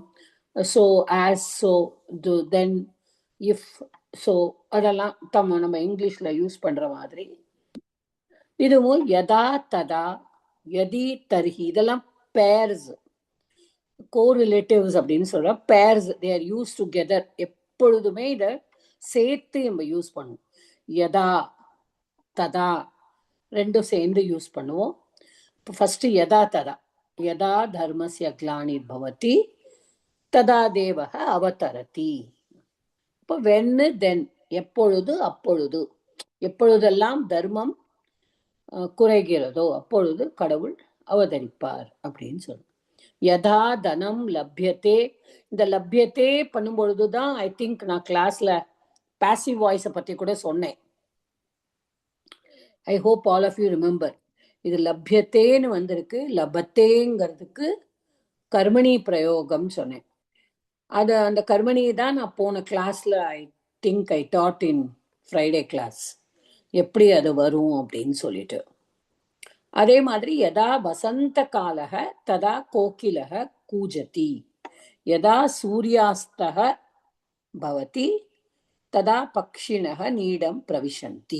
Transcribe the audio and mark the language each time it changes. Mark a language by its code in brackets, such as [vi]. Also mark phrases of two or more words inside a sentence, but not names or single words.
[en] so as, so, then, if, so [ta] அதெல்லாம் நம்ம இங்கிலீஷ்ல யூஸ் பண்ற மாதிரி இதுவும் [sa] यथा तथा यदि तर्हि [ta] இதெல்லாம் [en] pairs, correlatives [ta] அப்படின்னு சொல்ற பேர்ஸ். [en] they are used together. [ta] எப்பொழுதுமே இதை சேர்த்து நம்ம யூஸ் பண்ணுவோம். [sa] यथा तथा [ta] ரெண்டும் சேர்ந்து யூஸ் பண்ணுவோம். இப்போ ஃபர்ஸ்ட் [sa] यथा तथा यदा धर्मस्य ग्लानिर् भवति तदा देवः अवतरति. [ta] இப்போ [en] when, then, [ta] எப்பொழுது அப்பொழுது, எப்பொழுதெல்லாம் தர்மம் குறைகிறதோ அப்பொழுது கடவுள் அவதரிப்பார் அப்படின்னு சொல்லுவோம். [sa] यदा धनं लभ्यते, [ta] இந்த லப்யத்தே பண்ணும்பொழுதுதான் [en] I think [ta] நான் கிளாஸ்ல [en] passive voice [ta] பத்தி கூட சொன்னேன். [en] I hope all of you remember. [ta] இது லப்யத்தேன்னு வந்திருக்கு. லபத்தேங்கிறதுக்கு கர்மணி பிரயோகம் சொன்னேன். அது அந்த கர்மணி தான் நான் போன கிளாஸ்ல [en] I think I taught in Friday class, [ta] எப்படி அது வரும் அப்படின்னு சொல்லிட்டு. அதே மாதிரி [sa] यदा वसन्तकालः तदा कोकिलः कूजति यदा सूर्यास्तः भवति तदा पक्षिणः नीडं प्रविशन्ति.